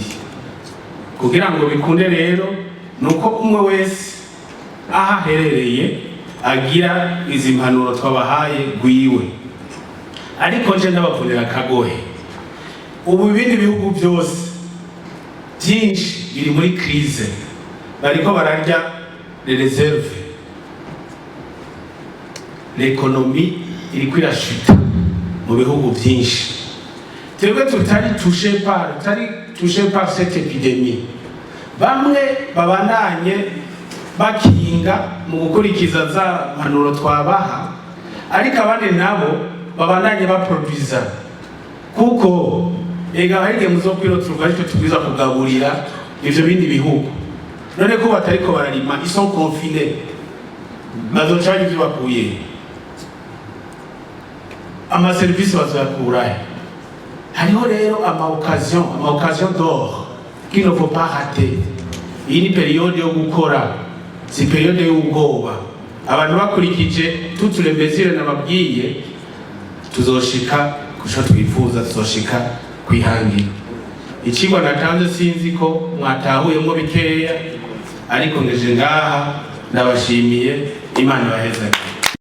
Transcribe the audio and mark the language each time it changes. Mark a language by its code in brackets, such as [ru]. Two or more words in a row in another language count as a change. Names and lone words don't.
[rn] Kugira ngo bikunde rero nuko umwe wese aha herereye agira izi mpanuro twabahaye gwiwe. Ariko nje ndabavunira kagohe, ubu ibindi bihugu byose byinshi biri muri crise, bariko bararya [fr] les réserves, l'économie [rn] iriko irashita mu bihugu byinshi. Twebwe tutari [fr] touché par cette épidémie, [rn] bamwe babandanye bakinga mu gukurikiza za mpanuro twabaha, ariko abandi nabo babandanye baproduisa, kuko ega harige muzokwirotruva ariko tubwiza kugaburira ivyo bindi bihugu. None ko batariko bararima, [fr] ils sont confinés, [rn] bazoca ivyo bakuye, ama service bazoyakurahe. Hariho rero ama [fr] occasion d'or qu'il ne faut pas rater. [rn] Iyi ni periode yo gukora, si periode y'ubwoba. Abantu bakurikije [fr] toutes les mesures [rn] nababwiye, tuzoshika kusho twifuza, tuzoshika kwihangira. Ikigwa natanze sinzi ko mwatahuyemo bikeya, ariko ngeje ngaha ndabashimiye, Imana ibaheze.